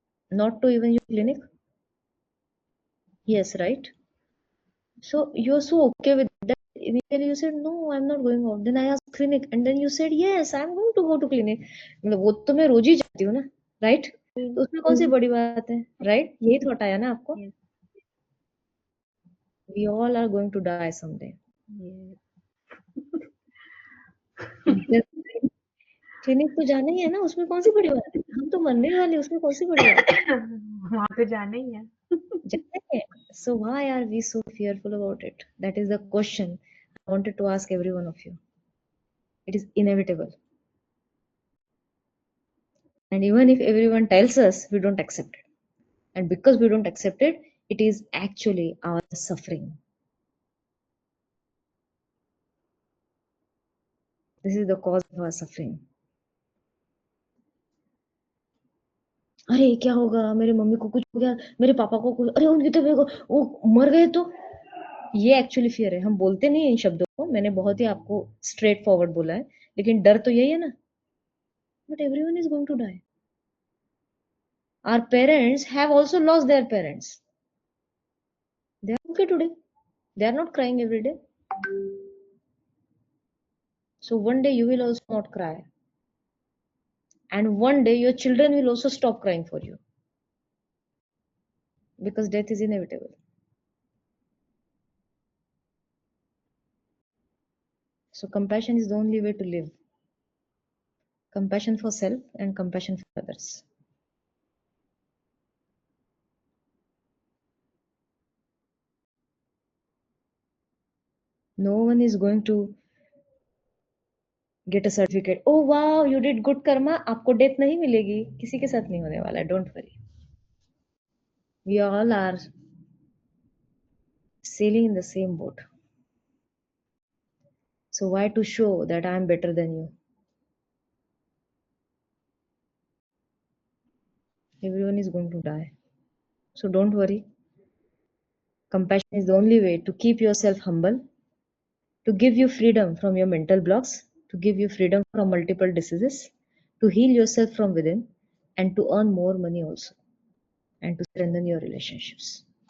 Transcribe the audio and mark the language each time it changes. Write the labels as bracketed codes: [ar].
[en] Not to even your clinic? Yes, right. So you're so okay with that. Initially you said no, I'm not going out. Then I asked clinic, and then you said yes, I'm going to go to clinic. [hi] मतलब वो तो मैं रोज ही जाती हूँ ना, right? तो उसमें कौन सी बड़ी बात है, राइट? यही थॉट आया ना आपको? [en] Yes. We all are going to die someday. Yes. [hi] Clinic तो जाना ही है ना, उसमें कौन सी बड़ी बात है? हम तो मरने ही वाले, उसमें कौन सी बड़ी बात है? वहाँ पे जाना ही है। जाना ही है. [en] So why are we so fearful about it? That is the question I wanted to ask every one of you. It is inevitable. And even if everyone tells us, we don't accept it. And because we don't accept it, it is actually our suffering. This is the cause of our suffering. [hi] अरे क्या होगा, मेरे mummy को कुछ हो गया, मेरे पापा को कुछ, अरे उनकी तो वो मर गए तो. ये एक्चुअली फियर है. हम बोलते नहीं है इन शब्दों को, मैंने बहुत ही आपको स्ट्रेट फॉरवर्ड बोला है, लेकिन डर तो यही है ना. [en] But everyone is going to die. Our parents have also lost their parents. They are okay today. They are not crying every day. So one day you will also not cry. And one day your children will also stop crying for you. Because death is inevitable. So compassion is the only way to live. Compassion for self and compassion for others. No one is going to get a certificate. Oh wow, you did good karma. [hi] आपको death नहीं मिलेगी. किसी के साथ नहीं होने वाला. [en] Don't worry. We all are sailing in the same boat. So why to show that I am better than you? Everyone is going to die. So don't worry. Compassion is the only way to keep yourself humble, to give you freedom from your mental blocks, to give you freedom from multiple diseases, to heal yourself from within, and to earn more money also, and to strengthen your relationships.